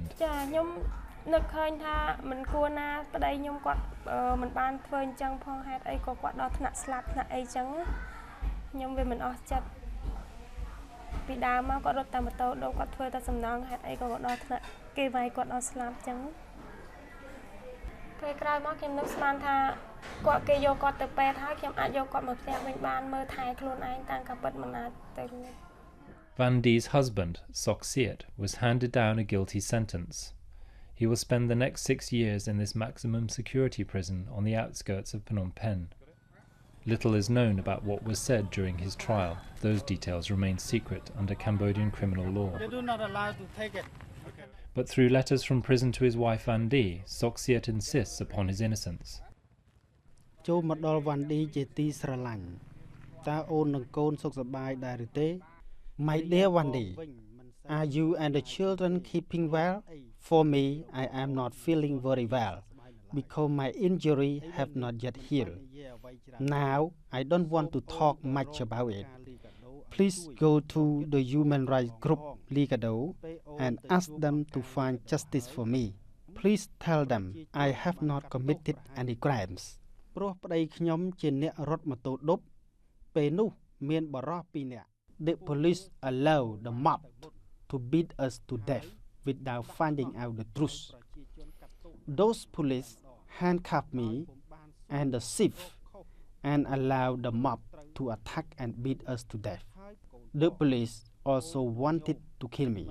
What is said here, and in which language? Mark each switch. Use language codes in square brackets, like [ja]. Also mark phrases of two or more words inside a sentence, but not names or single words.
[km] ចាខ្ញុំនឹកឃើញថាមិនគួរណាប្តីខ្ញុំគាត់មិនបានធ្វើអញ្ចឹងផងហេតុអីក៏គាត់ដល់ថ្នាក់ស្លាប់ថ្នាក់អីចឹងខ្ញុំវាមិនអស់ចិត្តពីដើមមកគាត់រត់តែម៉ូតូដូគាត់ធ្វើតែសំណងហេតុអីក៏គាត់ដល់ថ្នាក់គេវាយគាត់ដល់ស្លាប់ចឹងពេលក្រោយមកខ្ញុំនឹកស្មានថាគាត់គេយកគាត់ទៅពេទ្យហើយខ្ញុំអាចយកគាត់មកផ្ទះវិញបានមើលថែខ្លួនឯងតាំងក៏ពិតមិនអាចទៅរួច [en] Van Die's husband, Soksiet, was handed down a guilty sentence. He will spend the next 6 years in this maximum security prison on the outskirts of Phnom Penh. Little is known about what was said during his trial. Those details remain secret under Cambodian criminal law. They do not allow to take it. But through letters from prison to his wife Van Die, Soksiet insists upon his innocence. [km] ចូលមកដល់ Van Die ជាទីស្រឡាញ់តើអូននិងកូនសុខសប្បាយដែរឬទេ [en] My dear Van Die, are you and the children keeping well? For me, I am not feeling very well because my injury have not yet healed. Now, I don't want to talk much about it. Please go to the human rights group LICADHO and ask them to find justice for me. Please tell them I have not committed any crimes. [km] ព្រោះប្តីខ្ញុំជាអ្នករត់ម៉ូតូឌុបពេលនោះមានបរិសុទ្ធ2នាក់ [en] The police allowed the mob to beat us to death without finding out the truth. Those police handcuffed me and the thief and allowed the mob to attack and beat us to death. The police also wanted to kill me.